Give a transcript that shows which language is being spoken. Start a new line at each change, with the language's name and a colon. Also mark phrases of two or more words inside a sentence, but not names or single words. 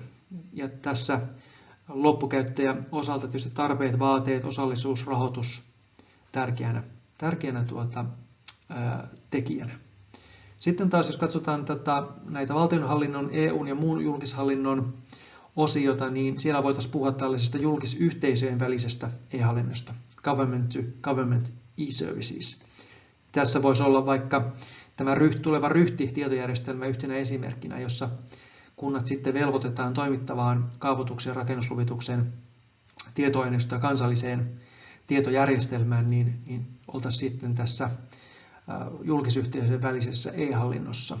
Finnish: Ja tässä loppukäyttäjän osalta tietysti tarpeet, vaateet, osallisuus, rahoitus tärkeänä tekijänä. Sitten taas jos katsotaan näitä valtionhallinnon, EUn ja muun julkishallinnon osiota, niin siellä voitaisiin puhua tällaisesta julkisyhteisöjen välisestä e-hallinnosta,
English: government to government e-services.
Finnish: Tässä voisi olla vaikka tämä tuleva Ryhti-tietojärjestelmä yhtenä esimerkkinä, jossa kunnat sitten velvoitetaan toimittavaan kaavoituksen ja rakennusluvituksen tietoaineistoa kansalliseen tietojärjestelmään, niin oltaisiin sitten tässä julkisyhteisöjen välisessä e-hallinnossa.